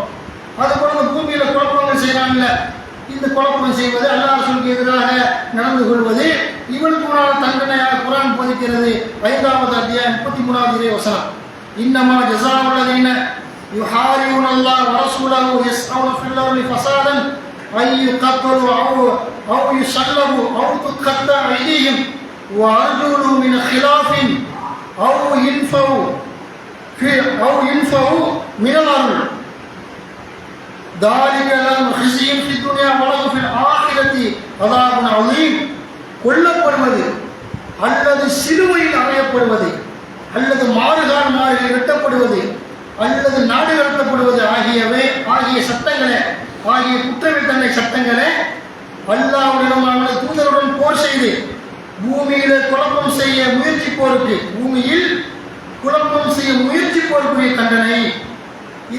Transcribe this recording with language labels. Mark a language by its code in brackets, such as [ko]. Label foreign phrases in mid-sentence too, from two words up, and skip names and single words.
[ta] அதுபோல இந்த பூமியில குழப்பங்கள் செய்யறாங்கல்ல, இந்த குழப்பம் செய்வது, அல்லாஹ் ரசூலுக்கு எதிராக நடந்து கொள்வது, இவனுக்கு முன்னால் தண்டனையாக குர்ஆன் போதிக்கிறது. 5வது அத்தியாயம் 33வது வசனம். [ar] إنما جزاء الذين يحاربون الله و رسوله يسعون في الأرض فسادا أن يقتلوا أو يصلبوا أو تقطع أيديهم وأرجلهم من خلاف أو ينفوا من الأرض ذلك لهم خزي في الدنيا ولهم في الآخرة عذاب عظيم. [ta] கொல்லப்படுவது அல்லது சிலுவையில் அறையப்படுவது அல்லது மாறுகால் வெட்டப்படுவது அல்லது நாடு கடத்தப்படுவது ஆகிய சட்டங்களை, ஆகிய குற்றவியல் தண்டனை சட்டங்களை அல்லாஹ்வுடன் அவனது தூதருடன் போர் செய்து பூமியில குழப்பம் செய்ய முயற்சிப்போருக்கு, பூமியில் குழப்பம் செய்ய முயற்சிப்போருக்குரிய தண்டனை இது.